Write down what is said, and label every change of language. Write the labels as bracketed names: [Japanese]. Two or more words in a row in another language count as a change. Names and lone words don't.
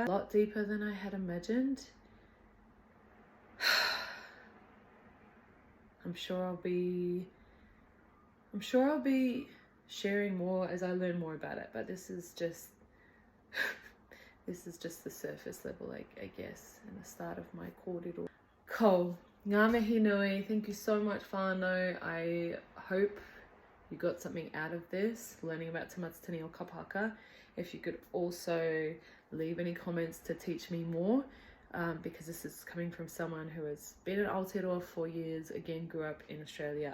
[English] A lot deeper than I had imagined. I'm sure I'll be sharing more as I learn more about it, but this is just the surface level, I guess, and the start of my kōrero. [Māori] Cool. Ngā mihi nui. [English] Thank you so much, whānau. I hope you got something out of this, learning about Te Matatini or [Māori] Kapa Haka. [English] If you could also leave any comments to teach me more, because this is coming from someone who has been in Aotearoa for years, again grew up in Australia.